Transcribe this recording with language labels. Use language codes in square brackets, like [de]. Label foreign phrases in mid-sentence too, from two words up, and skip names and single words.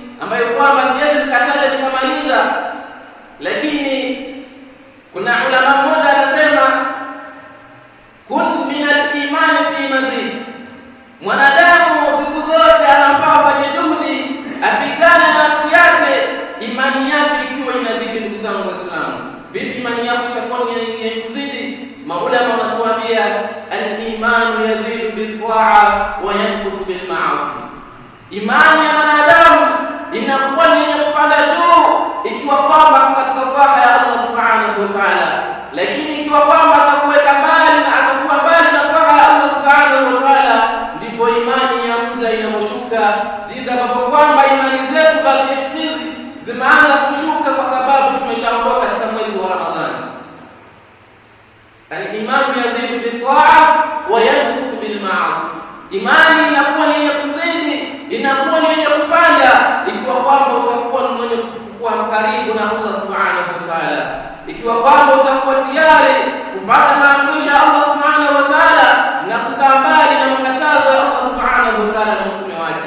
[sw] ambayo kwamba siwezi nikataja nikamaliza, lakini kuna ulama mmoja anasema [ar] كن من الإيمان في مزيد. [sw] Mwanadamu siku zote anafaa fanye juhudi, apigane nafsi yake, imani yake ikiwa inazidi. Ndugu zangu Waislamu, vipi imani yako itakuwa ni kuzidi? Maulama wanatuambia [ar] الإيمان يزيد بالطاعة وينقص بالمعاصي. [sw] Imani ya mwanadamu inakuwa ni yenye kupanda juu ikiwa kwamba katika taa ya Allah [ar] سبحانه وتعالى, [sw] lakini ikiwa kwamba atakuweka mbali na atakuwa mbali na taa ya Allah [ar] سبحانه وتعالى, [sw] ndipo imani ya mja inaposhuka. Jinsi ambavyo kwamba imani zetu bali sisi zimeanza kushuka kwa sababu tumeshaondoka katika mwezi wa Ramadhani. [ar] الإيمان يزيد بالطاعة وينقص بالمعاصي. [sw] Imani inakuwa ni yenye kuzidi, inakuwa ni yenye kupanda ikiwa kwamba utakuwa ni mwenye kuwa karibu na Allah [ar] سبحانه وتعالى, [sw] ikiwa kwamba utakuwa tayari kufuata maamrisho ya Allah [ar] سبحانه وتعالى [sw] na kukaa mbali na makatazo ya Allah [ar] سبحانه وتعالى [sw] na mtume wake.